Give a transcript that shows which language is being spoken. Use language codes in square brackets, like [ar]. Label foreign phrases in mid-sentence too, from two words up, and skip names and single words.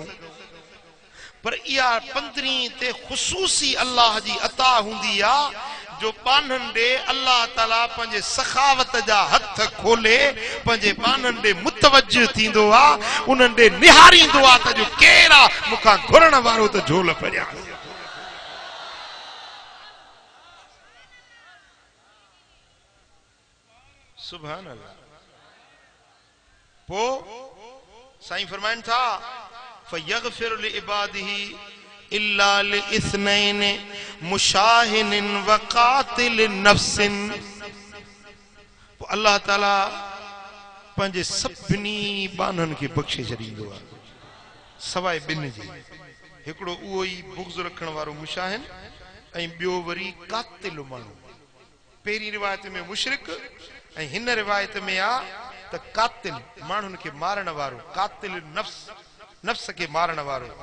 [sd] पर इहा 15 ते ख़ुसूसी अल्लाह जी अता हूंदी आहे जो बाननि ॾे अल्लाह ताला पंहिंजे सखावत जा हथ खोले पंहिंजे बाननि ॾे मुतवज्जह थींदो आहे, उन्हनि ॾे निहारींदो आहे त जो केरु आहे मूंखां घुरण वारो त झोल परियां। [ar] سبحان الله. [sd] पो साईं फरमाइनि था [ar] فيغفر لعباده إلا لاثنين مشاحن وقاتل نفس. [sd] अल्लाह ताला पंहिंजे सभिनी बाननि खे बख़्शे छॾींदो आहे सवाइ ॿिनि जे। हिकिड़ो उहो ई बुग़्ज़ रखण वारो मुशाहिन ऐं ॿियो वरी कातिल माण्हू। पहिरीं रिवायत में मुशरिक ऐं हिन रिवायत में आहे त कातिल माण्हुनि खे मारण वारो, कातिल नफ्स नफ्स के मारण वारो।